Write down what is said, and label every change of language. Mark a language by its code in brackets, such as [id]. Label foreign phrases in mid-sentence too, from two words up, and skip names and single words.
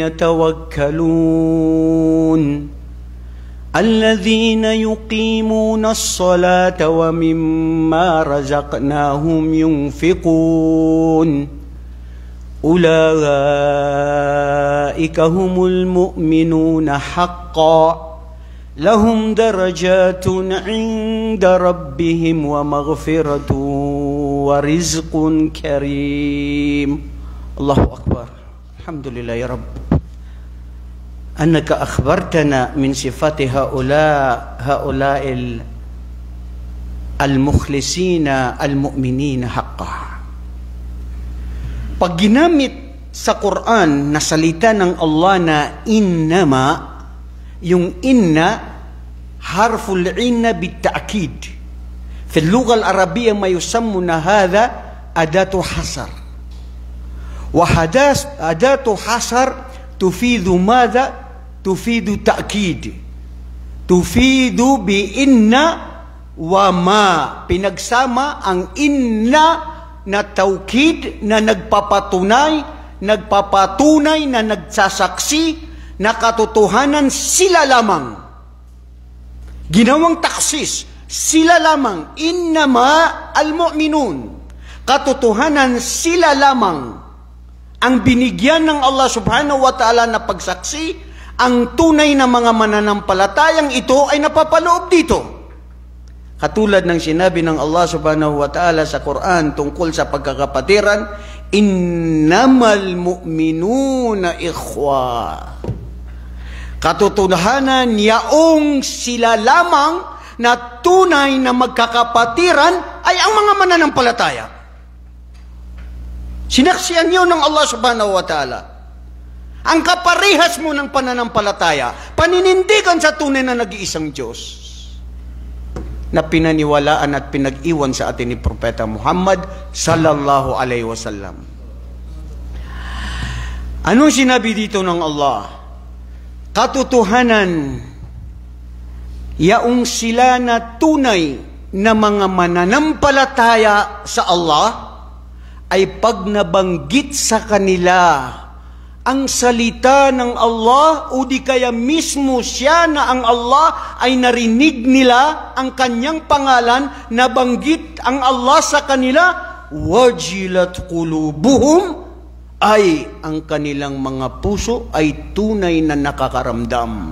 [ar] يتوكلون الذين يقيمون الصلاة ومما رزقناهم ينفقون أولئك هم المؤمنون حقا لهم درجات عند ربهم ومغفرة ورزق كريم. الله أكبر. الحمد لله يا رب أنك أخبرتنا من صفات هؤلاء المخلصين المؤمنين حقا. [tl] Pag ginamit sa Quran na salita ng Allah na innama, [ar] yung inna, حرف العين بالتأكيد. في اللغة العربية ما يسمى هذا أداة حصر. أداة حصر تفيد ماذا؟ تفيد تأكيد. تفيد بإن وما. [tl] Pinagsama ang inna na taukid na nagpapatunay na nagsasaksi na katotohanan sila lamang. Ginawang taksis, sila lamang. [ar] إنما المؤمنون. [tl] Katotohanan sila lamang ang binigyan ng Allah [ar] سبحانه وتعالى [tl] na pagsaksi. Ang tunay na mga mananampalatayang ito ay napapaloob dito. Katulad ng sinabi ng Allah [ar] سبحانه وتعالى [tl] sa Quran tungkol sa pagkakapatiran, [ar] إنما المؤمنون إخوة. [tl] Katotohanan yaong sila lamang na tunay na magkakapatiran ay ang mga mananampalataya. Sinaksiyan niyo ng Allah [ar] سبحانه وتعالى. [tl] Ang kaparehas mo ng pananampalataya, paninindigan sa tunay na nag-iisang Diyos na pinaniwalaan at pinag-iwan sa atin ni Propeta Muhammad [ar] صلى الله عليه وسلم. [tl] Anong sinabi dito ng Allah? Katotohanan, yaong sila na tunay na mga mananampalataya sa Allah ay pag nabanggit sa kanila ang salita ng Allah o di kaya mismo siya na ang Allah ay narinig nila ang kanyang pangalan, nabanggit ang Allah sa kanila, [ar] وجلت قلوبهم, [tl] ay ang kanilang mga puso ay tunay na nakakaramdam.